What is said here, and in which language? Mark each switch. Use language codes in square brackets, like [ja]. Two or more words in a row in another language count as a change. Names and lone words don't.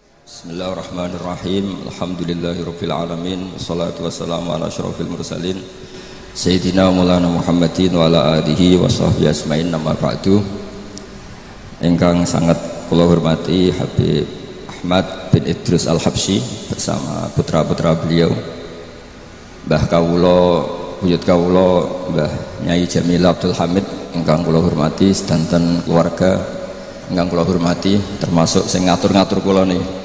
[ar] بسم الله الرحمن الرحيم. الحمد لله رب العالمين. والصلاة والسلام على أشرف المرسلين سيدنا ومولانا محمد وعلى آله وصحبه أجمعين، أما بعد. [jv] Ingkang sangat kula hormati Habib Ahmad bin Idrus Al-Habsyi [id] bersama putra-putra beliau, [jv] Mbah Kawula, buyut Kawula, Mbah Nyai Jamil Abdul Hamid, ingkang kula hormati, sedanten keluarga ingkang kula hormati, termasuk sing ngatur-ngatur kula niki.